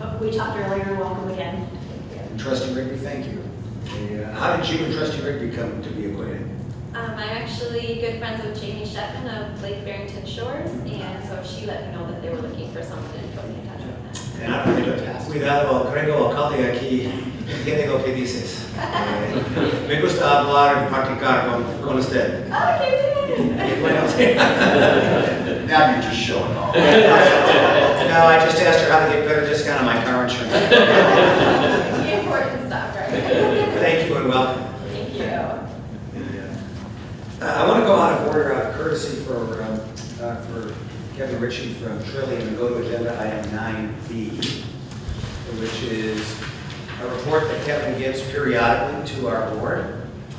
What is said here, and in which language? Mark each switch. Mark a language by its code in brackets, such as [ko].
[en] We talked earlier, welcome again. And Trustee Rigby, thank you. How did you and Trustee Rigby come to be acquainted? I'm actually good friends with Jamie Sheffin of Lake Barrington Shores, and so she let me know that they were looking for someone and put me in touch with them. [es] Cuidado, creo, alcalde, aquí entiende lo que dices. Me gusta hablar y practicar con usted. [en] Okay, [es] Bueno, [en] Now you're just showing off. No, I just asked her how to get better discount on my car insurance. The important stuff, right? Thank you and welcome. Thank you. I want to go out of order, out of courtesy for Kevin Ritchie from Trillium and go to agenda item 9B, which is a report that Kevin gives periodically to our board.